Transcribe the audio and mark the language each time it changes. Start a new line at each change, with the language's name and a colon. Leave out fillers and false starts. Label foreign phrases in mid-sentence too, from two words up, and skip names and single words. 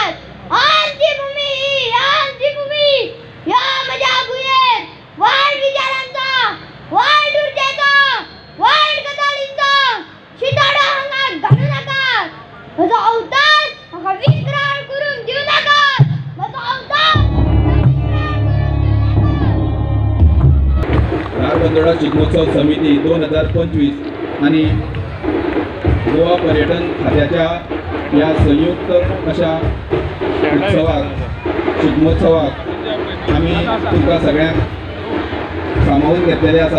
Marathi: आमची भूमी आमची भूमी या माझ्या भुयेर वाईट विचारांचा वाईट ऊर्जेचा वाईट गजालींचा शिताडा हंगात घालू नका. माझा अवतार मका विक्राळ करून देऊ नका. माझा अवतार
Konkani: धारबांदोडा शिगमोत्सव समिती 2025 आणि गोवा पर्यटन खात्याच्या या संयुक्त अशा उत्सवाक शिगमोत्सवाक आम्ही तुमकां सगळ्यांक सामावून घेतलेले आसा.